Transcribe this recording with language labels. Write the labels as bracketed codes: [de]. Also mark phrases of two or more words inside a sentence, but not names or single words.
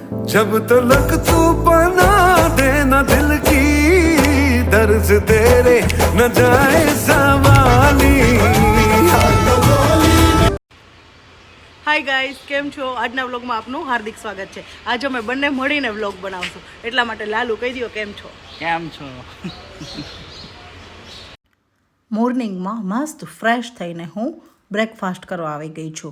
[hi] जब तलक तू बना देना दिल की दर्द तेरे न जाए सवाली। [gu] હાય ગાઈઝ, કેમ છો? આજના વ્લોગમાં આપનું હાર્દિક સ્વાગત છે. આજે અમે બંને મળીને વ્લોગ બનાવશું, એટલા માટે લાલુ કહી દો કેમ છો? કેમ છો? મોર્નિંગમાં મસ્ત ફ્રેશ થઈને હું બ્રેકફાસ્ટ કરવા આવી ગઈ છું.